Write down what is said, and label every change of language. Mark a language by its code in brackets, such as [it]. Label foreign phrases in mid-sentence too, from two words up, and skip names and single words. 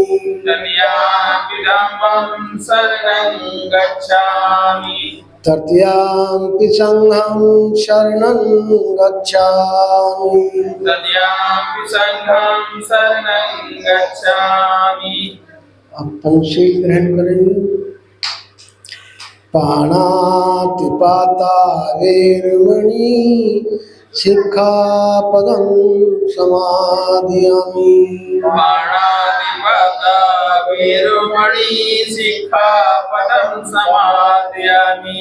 [pi] तृतीयाम्पि धम्मं शरणं गच्छामि तृतीयाम्पि संघं शरणं गच्छामि तृतीयाम्पि संघं शरणं गच्छामि। [hi] अब पंचशील ग्रहण करेंगे। [pi] पाणातिपाता वेरमणि सिक्खापदं समादयामि पाणातिपाता वेरमणि सिक्खापदं समादयामि